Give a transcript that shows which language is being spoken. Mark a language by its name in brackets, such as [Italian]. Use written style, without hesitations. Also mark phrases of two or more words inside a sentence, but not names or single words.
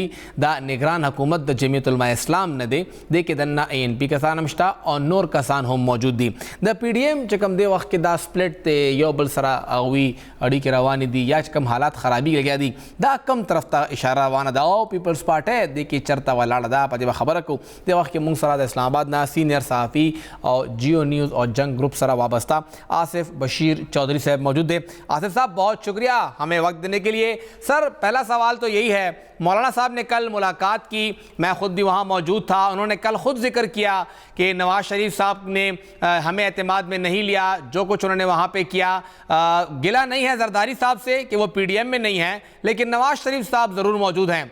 [Pashto] دا نگران حکومت د جمعیت علماء اسلام نه دی، دې کې دننه اے این پی کسان هم شته او نور کسان هم موجود دي. د پی ډي ایم چې کوم دې وخت کې دا سپلټ دی یو بل سره هغوی اړیکې روانې دي یا چې کوم حالات خرابي لګیا دي دا کم طرف ته اشاره روانه ده او پیپلز پارټۍ دې کې چرته ولاړه ده. په دې به خبره کوو دې وخت کې مونږ سره د اسلام آباد نه سینئر صحافي او جیو نیوز اور جنگ گروپ سره وابستہ آصف بشیر چودھری صاحب [Urdu] موجود ہے. آصف صاحب بہت شکریہ ہمیں وقت دینے کے لیے. سر پہلا سوال تو یہی ہے، مولانا صاحب نے کل ملاقات کی، میں خود بھی وہاں موجود تھا، انہوں نے کل خود ذکر کیا کہ نواز شریف صاحب نے ہمیں اعتماد میں نہیں لیا، جو کچھ انہوں نے وہاں پہ کیا گلہ نہیں ہے زرداری صاحب سے کہ وہ پی ڈی ایم میں نہیں ہیں، لیکن نواز شریف صاحب ضرور موجود ہیں.